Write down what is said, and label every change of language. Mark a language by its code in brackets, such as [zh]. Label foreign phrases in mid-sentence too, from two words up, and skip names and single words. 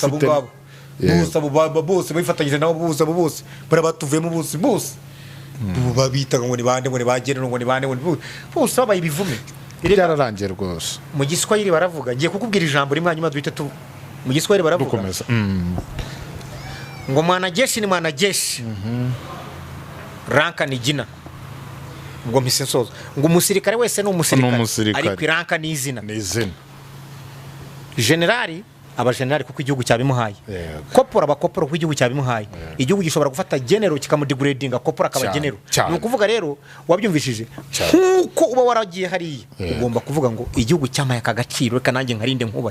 [rw] bose bifatanyije nabo bose barabatuvemo bose babita ngo ni bande ngo ni bagene ngo ni bande bose babaye ibivume byararangiye rwose mu giswahili baravuga ngiye kukubwira ijambo rimwe hanyuma duhite mu giswahili baravuga ngo [sw] mwanajeshi ni mwanajeshi ranka ni jina [rw] ngo mpise nsoza ngo umusirikare wese ni umusirikare ariko iranka ni izina generali abajenerali kuko igihugu cyabimuhaye kopora abakopora kuko igihugu cyabimuhaye igihugu gishobora gufata genero kikamudegradinga kopora akaba genero ni ukuvuga rero wabyumvishije nkuko uba waragiye hariya ugomba kuvuga ngo igihugu cyamaye aka gaciro reka nanjye nkarinde nkubaye